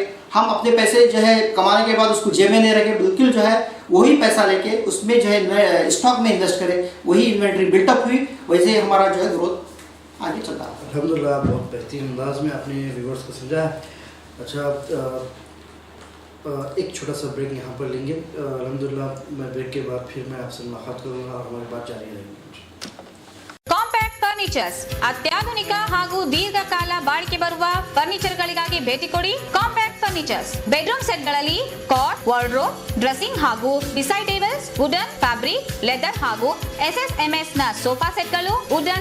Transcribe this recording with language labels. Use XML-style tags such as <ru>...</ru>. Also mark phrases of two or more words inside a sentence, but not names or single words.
<hi>हम अपने पैसे जो है कमाने के बाद उसको जेब में नहीं रखें, बिल्कुल जो है वही पैसा लेके उसमें जो है स्टॉक में इन्वेस्ट करें, वही</hi> <en>inventory buildup</en> <hi>हुई, वैसे ही हमारा जो है ग्रोथ आगे चलता है। अल्हम्दुलिल्लाह, बहुत बेहतरीन अंदाज में अपने व्यूवर्स को समझा है। अच्छा, एक छोटा सा ब्रेक यहाँ पर लेंगे। अल्हम्दुलिल्लाह मैं ब्रेक के बाद फिर मैं आपसे मुलाकात करूँगा और हमारी बात जारी रहेगी।</hi> <kn>ಕಾಂಪ್ಯಾಕ್ಟ್ ಫರ್ನಿಚರ್ಸ್ ಅತ್ಯಾಧುನಿಕ ಹಾಗೂ ದೀರ್ಘಕಾಲ ಬಾಳಿಕೆ ಬರುವ ಫರ್ನಿಚರ್ಗಳಿಗಾಗಿ ಭೇಟಿ ಕೊಡಿ. ಕಾಂಪ್ಯಾಕ್ಟ್ ಫರ್ನಿಚರ್ಸ್ ಬೆಡ್ರೂಮ್ ಸೆಟ್ಗಳಲ್ಲಿ ಕಾಟ್, ವಾರ್ಡ್ರೋಬ್, ಡ್ರೆಸ್ಸಿಂಗ್ ಹಾಗೂ</kn> <en>decide tables,</en> <kn>ವುಡನ್, ಫ್ಯಾಬ್ರಿಕ್, ಲೆದರ್ ಹಾಗೂ SSMS ನ ಸೋಫಾ ಸೆಟ್ಗಳು, ವುಡನ್,</kn>